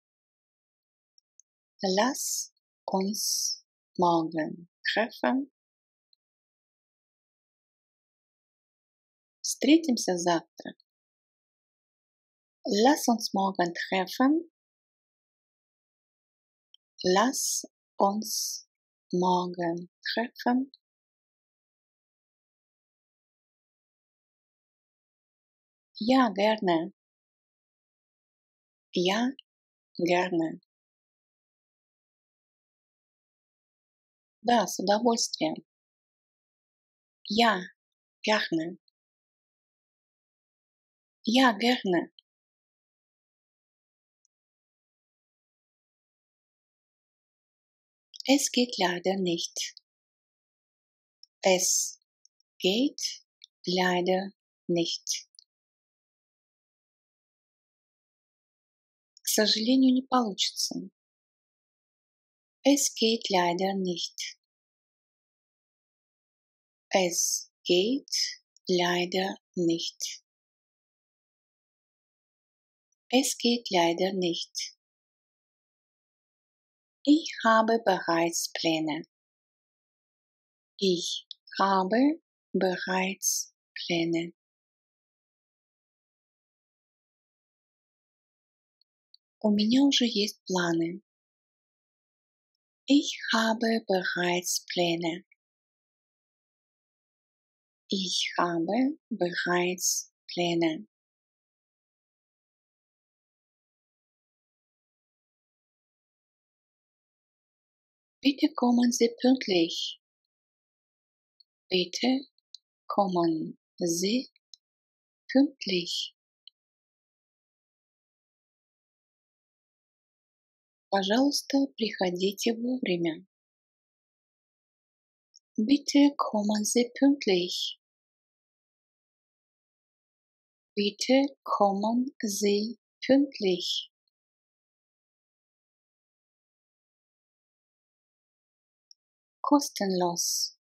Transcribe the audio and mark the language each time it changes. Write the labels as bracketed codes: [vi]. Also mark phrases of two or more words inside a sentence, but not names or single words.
[de] Lass uns morgen treffen. [ru] Встретимся завтра. [de] Lass uns morgen treffen. Lass uns morgen treffen. Ja, gerne. Ja, gerne. [ru] Да, с удовольствием. [de] Ja, gerne. Ja, gerne. Es geht leider nicht. Es geht leider nicht. [ru] К сожалению, не получится. [de] Es geht leider nicht. Es geht leider nicht. Es geht leider nicht. Ich habe bereits Pläne. Ich habe bereits Pläne. [ru] У меня уже есть планы. [de] Ich habe bereits Pläne. Ich habe bereits Pläne. Bitte kommen Sie pünktlich. Bitte kommen Sie pünktlich. [ru] Пожалуйста, приходите вовремя. [de] Bitte kommen Sie pünktlich. Bitte kommen Sie pünktlich. Kostenlos.